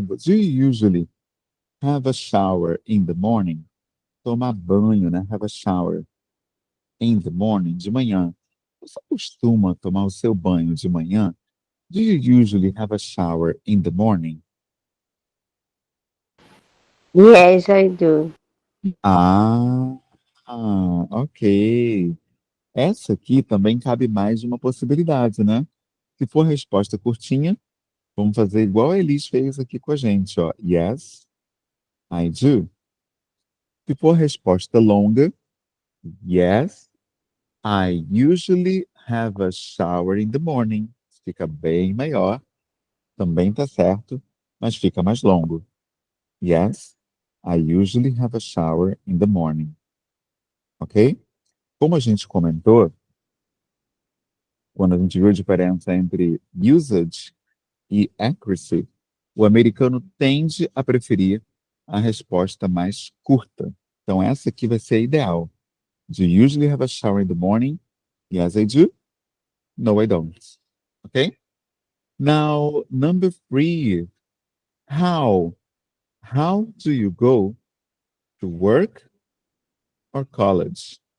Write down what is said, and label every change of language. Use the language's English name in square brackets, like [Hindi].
[English] Do you usually have a shower in the morning? [Portuguese] Tomar banho, né? Have a shower in the morning, de manhã. Você costuma tomar o seu banho de manhã? [English] Do you usually have a shower in the morning? Yes, I do. [Portuguese] Ah, ok. Essa aqui também cabe mais de uma possibilidade, né? Se for resposta curtinha, vamos fazer igual a Elis fez aqui com a gente, ó. [English] Yes, I do. Se for resposta longa, yes, I usually have a shower in the morning. [Portuguese] Fica bem maior, também tá certo, mas fica mais longo. [English] Yes, I usually have a shower in the morning. [Portuguese] Ok? Como a gente comentou, quando a gente viu a diferença entre usage e accuracy, o americano tende a preferir a resposta mais curta. Então, essa aqui vai ser a ideal. [English] Do you usually have a shower in the morning? Yes, I do. No, I don't. Okay? Now, number three. How? How do you go to work or college?